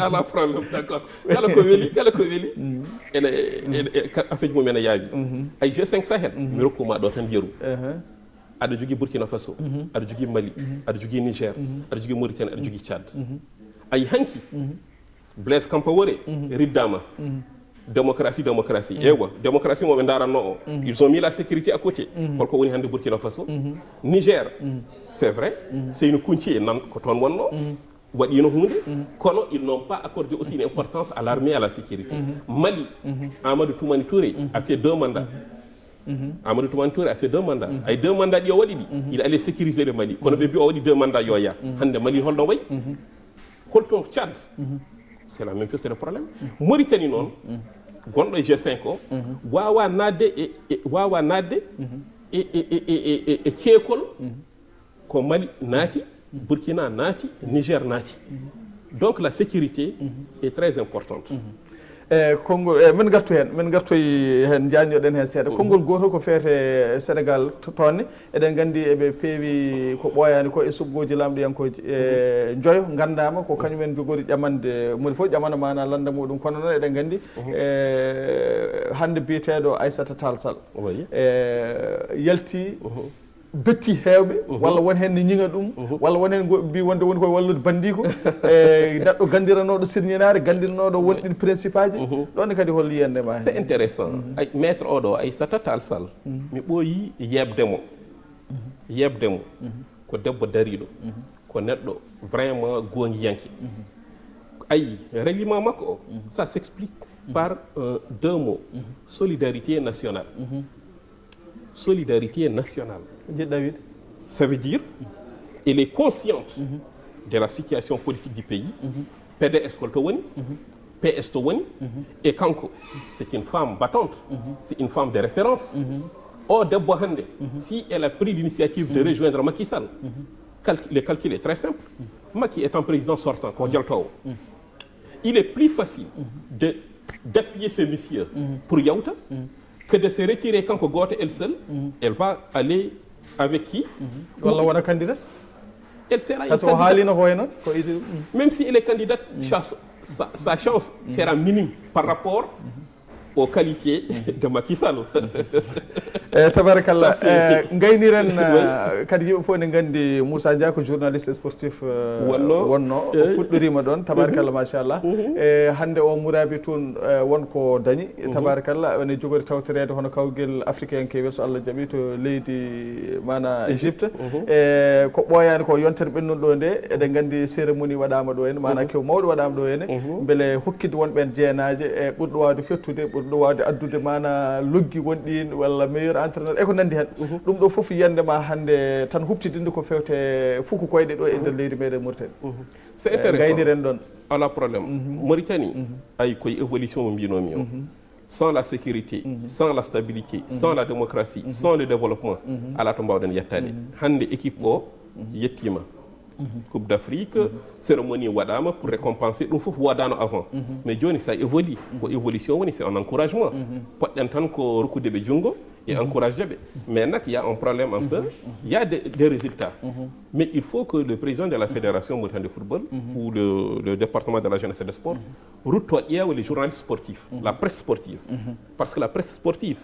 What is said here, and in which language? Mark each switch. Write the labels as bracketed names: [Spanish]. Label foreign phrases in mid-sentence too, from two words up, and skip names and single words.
[Fula] ala [French] problème d'accord [Fula] kala ko weeli ene affaire mum ene yaawi ay G5 Sahel mi rokkuma ɗo tan yeru aɗa jogui Burkina Faso aɗa jogui Mali aɗa jogui Niger aɗa jogui Mauritanie aɗa jogui Tchad ay hanki Blaise Compaoré riddama démocratie ewa démocratie moɓe daranno o [French] ils ont mis la sécurité à côté [Fula] holko woni hande Burkina Faso Niger [French] c'est vrai [Fula] Seynou Kounti nan ko toon wonno waɗino hunde kono [French] ils n'ont pas accordé aussi une importance à l'armée et à la sécurité Mali Amadou Toumani Touré a fait 2 mandats Amadou Toumani Touré a fait 2 mandats [Fula] ay 2 mandats ɗi o waɗi ɗi [French] il allait sécuriser le Mali [Fula] kono ɓe mbi o waɗi 2 mandats yo ya hande Mali holno wayi holton Tchad [French] c'est la même chose c'est le problème [Fula] Mauritanie noon gonɗo e G5 o wawa nadde e ceekol ko Mali naati Burkina naati Niger naati [French] donc la sécurité est très importante [Fula] konngol min gartoy hen jañoɗen hen seeɗa konngol gotol ko feete Sénégal tonne eɗen gandi eɓe peewi ko ɓooyani ko e suggoji lamɗiyankoji e joyo gandama ko kañumen jogori ƴamande moni fof ƴamana mana landa muɗum kono noon eɗen gandi hande biyeteɗo Aissata Tall Sall yalti betti hewɓe walla won hen ne ñiŋa ɗum walla won hen mbi wonde woni koye wallude bandiko e neɗɗo gandiranoɗo sirñinare gandirnoɗo wonɗin principe aji ɗonne kadi hol yiyande ma [French] c'est intéressant maître [Fula] oɗo Aissata Tall Sall mi ɓooyi yebdemo ko debbo dariɗo ko neɗɗo vraiment gongiyanke ayi règlement makko o [French] ça s'explique par deux mots solidarité nationale ça veut dire elle est consciente de la situation politique du pays PDS [Fula] ko to woni PS to woni [French] et kanko c'est une femme battante c'est une femme de référence [Fula] o debbo hande [French] si elle a pris l'initiative de rejoindre Macky Sall le calcul est très simple Macky étant président sortant [Fula] ko jaltowo [French] il est plus facile d'appuyer ces messieurs pour yawta que de se retirer quand goto elle seule elle va aller avec qui [Fula] walla wona candidate [French] elle sera une candidate même si elle est candidate sa chance sera minime par rapport aux qualités de Macky Sall [Fula] tabarakallah gayniren kadi yimɓe fof ne gandi Moussa Dia ko [French] journaliste sportif [Fula] wonno o fuɗɗorima ɗon [Arabic] tabarakallah machallah [Fula] e hande o murabi toon wonko dañi tabarakallah ene jogori tawtorede hono kawguel africain kewel so Allah jaaɓi to leydi mana Égypte e ko ɓooyani ko yontere ɓennuɗo ɗo nde eɗen gandi cérémonie waɗama ɗo henne mana kew mawɗo waɗama ɗo henne beele hokkide wonɓen jeenaje e ɓurɗo wawde fettude ɓurɗo wawde addude mana loggi wonɗin walla [French] meilleur entraîneur [Fula] e ko nandi hen ɗum ɗo foof yandema hande tan huptidinde ko fewte fuku koyɗe ɗo e nder leydi meɗen Mauritanie [French] c'est intéressant [Fula] gayniren ɗon ala probléme Mauritanie ay koye évolution mo mbinomi o [French] sans la sécurité sans la stabilité sans la démocratie sans le développement [Fula] ala to mbawɗen yettade hande [French] équipe o yettima Coupe d'Afrique cérémonie waɗama pour récompenser ɗum fof waɗano avant mais joni ça évolue [Fula] ko évolution woni [French] c'est un encouragement [Fula] poɗɗen tan ko rokkude ɓe junngo [French] et encourager ɓe mais nak il y a un problème un peu il y a des résultats mais il faut que le président de la fédération mauritanienne de football ou le département de la jeunesse et des sports [Fula] rutto ƴeewa [French] les journalistes sportifs la presse sportive parce que la presse sportive